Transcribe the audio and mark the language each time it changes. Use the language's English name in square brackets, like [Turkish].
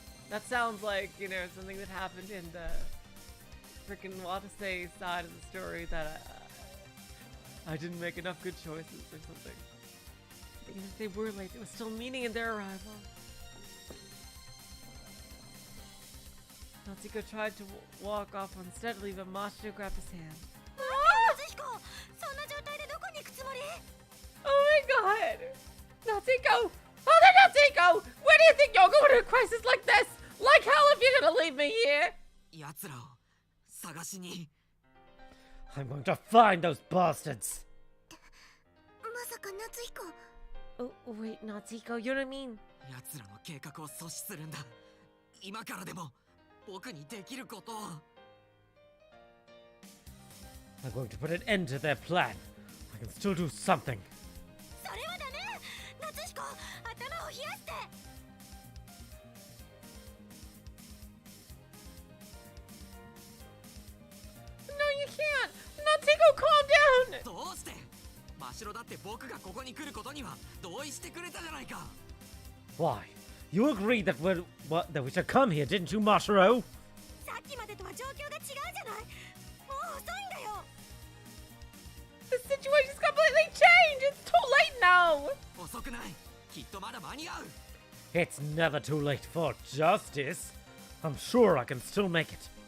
[English] That sounds like, you know, something that happened in the freaking Watase side of the story that I didn't make enough good choices or something. But even if they were late, there was still meaning in their arrival. Natsuko tried to walk off unsteadily, but Machito grabbed his hand. [Japanese] 夏彦、そんな状態でどこに行くつもり？ [English] Oh my god! Natsuko! Father Natsuko! Where do you think you're going to a crisis like this? Like hell if you're gonna leave me here! [Japanese] 奴らを探しに。 [English] I'm going to find those bastards. [Japanese] まさか夏彦。 [English] Oh, wait, Natsuko, you know what I mean? [Japanese] 奴らの計画を阻止するんだ。今からでも僕にできることを。 [English] I'm going to put an end to their plan. I can still do something. [Japanese] それはダメ。夏彦、頭を冷やして。 [English] No, you can't! Natsuko, calm down! [Japanese] どうして真城だって僕がここに来ることには同意してくれたじゃないか。 [English] Why? You agreed that that we should come here, didn't you, Mashiro? [Japanese] さっきまでとは状況が違うじゃない。もう遅いんだよ。 [English] The situation's completely changed! It's too late now! [Japanese] 遅くない。きっとまだ間に合う。 [English] It's never too late for justice. I'm sure I can still make it.